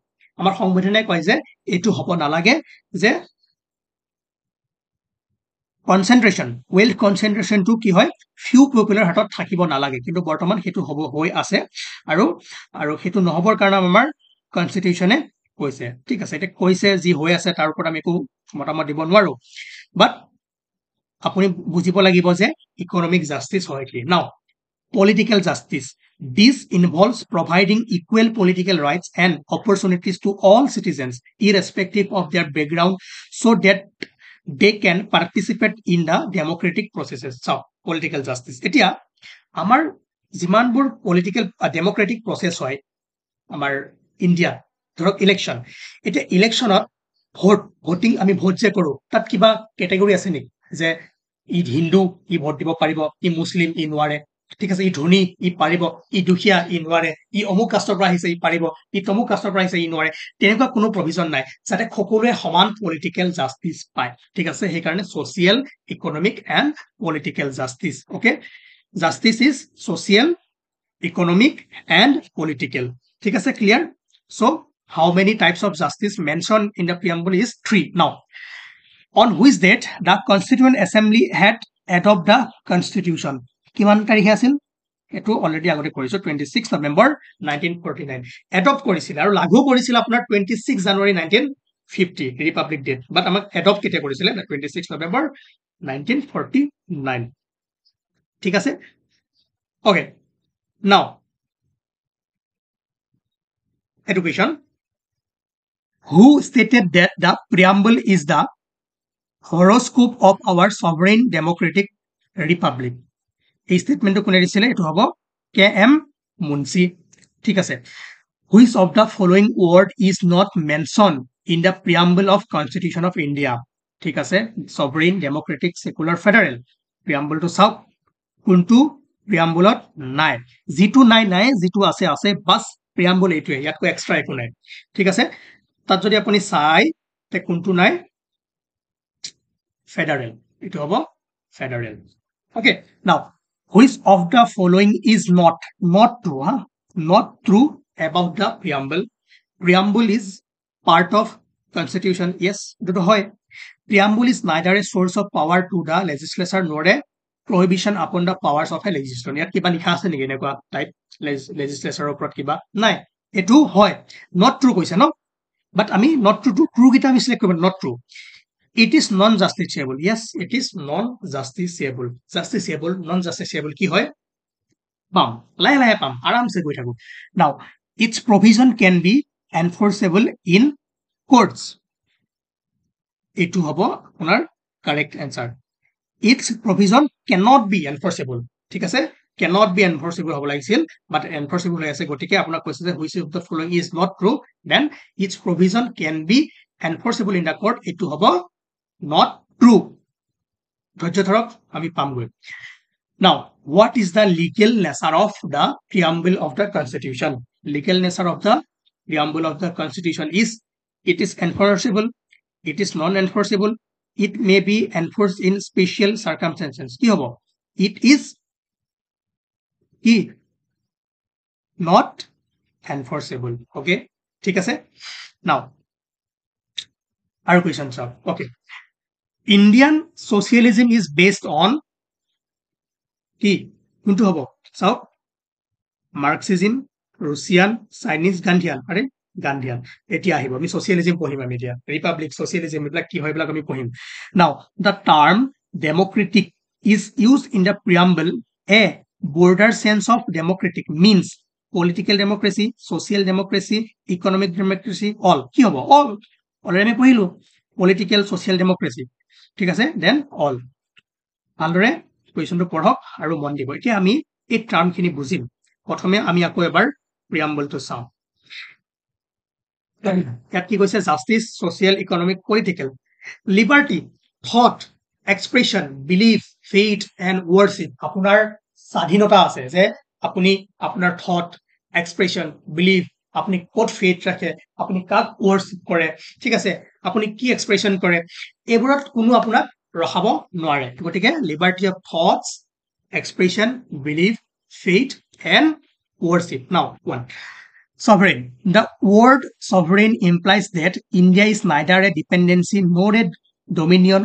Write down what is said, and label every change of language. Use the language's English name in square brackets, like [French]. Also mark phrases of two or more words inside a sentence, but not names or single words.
[Assamese] আমাৰ সংবিধানে কয় যে এইটো হ'ব নালাগে, যে কনচেন্ট্ৰেশ্যন, [English] wealth concentration [Assamese] কি হয়, [English] few people [Assamese] হাতত থাকিব নালাগে। কিন্তু বৰ্তমান সেইটো হ'ব হৈ আছে, আৰু সেইটো নহ'বৰ কাৰণে আমাৰ কনষ্টিটিউশ্যনে কৈছে, ঠিক আছে। এতিয়া কৈছে, যি হৈ আছে তাৰ ওপৰত আমি একো মতামত দিব নোৱাৰো, বাট আপুনি বুজিব লাগিব যে [English] economic justice [Assamese] হয় কি। [English] নাও, political justice, this involves providing equal political rights and opportunities to all citizens irrespective of their background so that they can participate in the democratic processes. So, political justice. [Assamese] এতিয়া আমাৰ যিমানবোৰ [English] political democratic process [Assamese] হয় আমাৰ ইণ্ডিয়াত, ধৰক ইলেকশ্যন, এতিয়া ইলেকশ্যনত ভোটিং আমি ভোট যে কৰোঁ, তাত কিবা কেটেগৰী আছে নেকি যে ই হিন্দু ই ভোট দিব পাৰিব, ই মুছলিম ই নোৱাৰে, ঠিক আছে, ই ধনী ই পাৰিব, ই দুখীয়া ই নোৱাৰে, ই অমুক কাষ্টৰ পৰা আহিছে ই পাৰিব, ই তমুক কাষ্টৰ পৰা আহিছে ই নোৱাৰে, তেনেকুৱা কোনো প্ৰভিজন নাই যাতে সকলোৱে সমান [English] political justice [Assamese] পায়, ঠিক আছে। [English] সেইকাৰণে social, economic and political justice, okay, justice is social, economic and political, [Assamese] ঠিক আছে, [English] ক্লিয়াৰ? So how many types of justice mentioned in the preamble is 3. Now, on which date the Constituent Assembly had adopted the Constitution? [Assamese] কিমান তাৰিখে আছিল? এইটো অলৰেডি আগতে কৰিছো, 26 নৱেম্বৰ 1949 এডপ্ট কৰিছিল আৰু লাগু কৰিছিল আপোনাৰ 26 জানুৱাৰী 1950 [English] republic day, [Assamese] বাট আমাক এডপ্ট কেতিয়া কৰিছিলে? 26 নৱেম্বৰ 1949, ঠিক আছে। অ'কে, [English] নাও education. Who stated that the preamble is the horoscope of our sovereign democratic republic? [Assamese] এই স্টেটমেন্টটো কোনে দিছিলে? এইটো হ'ব KM মুন্সি, ঠিক আছে। [English] Which of the following word is not mentioned in the preamble of Constitution of India? [Assamese] ঠিক আছে, [English] sovereign democratic secular federal preamble-টো [Assamese] চাওক, কোনটো প্ৰিয়াম্বুলত নাই, যিটো নাই নাই, যিটো আছে আছে, বাছ প্ৰিয়াম্বুল এইটোৱে, ইয়াতকৈ এক্সট্ৰা একো নাই, ঠিক আছে। তাত যদি আপুনি চাই কোনটো নাই, ফেডাৰেল, এইটো হ'ব ফেডাৰেল, অ'কে। [English] নাও which of the following is not true, not true about the preamble? Preamble is part of constitution, yes, [Assamese] এইটো হয়। [English] Preamble is neither a source of power to the legislature nor a prohibition upon the powers of a legislature. [Assamese] ইয়াত কিবা লিখা আছে নেকি এনেকুৱা টাইপ লেজিসলেচাৰৰ ওপৰত কিবা নাই, এইটো হয়। [English] not true [Assamese] কৈছে ন, বাট আমি [English] not true to true [Assamese] কিটা আমি সিলেক্ট কৰিব, [English] not true. It is non-justiciable. Yes, it is non-justiciable. Justiciable, non-justiciable [Assamese] কি হয়? পাম, লাহে লাহে পাম, আৰামছে গৈ থাকো। [English] Now, its provision can be enforceable in courts. [Assamese] এইটো হ'ব আপোনাৰ [English] correct answer. Its provision cannot be enforceable, [Assamese] ঠিক আছে, [English] cannot be enforceable [Assamese] হ'ব লাগিছিল, [English] but enforceable [Assamese] হৈ আছে, গতিকে আপোনাক কৈছে যে [English] which of the following is not true, then its provision can be enforceable in the court, [Assamese] এইটো হ'ব [English] not true। [Assamese] ধৈৰ্য ধৰক, আমি পামগৈ। [English] Now, what is the legal nature of the preamble of the Constitution? Legal nature of the preamble of the Constitution is it is enforceable, it is non-enforceable, it may be enforced in special circumstances. [Assamese] কি হ'ব? [English] It is কি? Not enforceable, [Assamese] okay, ঠিক আছে। [English] Now, our question sir, okay, Indian socialism is based on কি? [Assamese] কোনটো হ'ব? চাওক, মাৰ্কসিজম, ৰুছিয়ান, চাইনিজ, গান্ধীয়ান, আৰে গান্ধীয়ান। এতিয়া আহিব, আমি সোশিয়ালিজম পঢ়িম, আমি এতিয়া ৰিপাব্লিক, সোশিয়ালিজম, এইবিলাক কি হয় এইবিলাক আমি পঢ়িম। [English] now the term democratic is use in the preamble এ border sense of democratic means political democracy, social democracy, economic democracy, all [Assamese] কি হ'ব? [English] all, অলৰেডি [Assamese] আমি পঢ়িলো [English] political social democracy, [Assamese] ঠিক আছে, [English] then all। [Assamese] ভালদৰে কুৱেশ্যনটো পঢ়ক আৰু মন দিব। এতিয়া আমি এই টাৰ্মখিনি বুজিম। প্ৰথমে আমি আকৌ এবাৰ প্ৰিয়াম্বলটো চাওঁ। ইয়াত কি কৈছে? [English] justice, social, economic, political, liberty, thought, expression, belief, faith and worship. [Assamese] আপোনাৰ স্বাধীনতা আছে যে আপুনি আপোনাৰ থট, এক্সপ্ৰেছন, বিলিফ, আপুনি ক'ত ফেইথ ৰাখে, আপুনি কাক ৱৰ্শ্বিপ কৰে, ঠিক আছে, আপুনি কি এক্সপ্ৰেছন কৰে, এইবোৰত কোনো আপোনাক ৰখাব নোৱাৰে। [English] গতিকে liberty of thoughts, expression, belief, faith and worship. now one, sovereign. The word sovereign implies that India is neither a dependency nor a dominion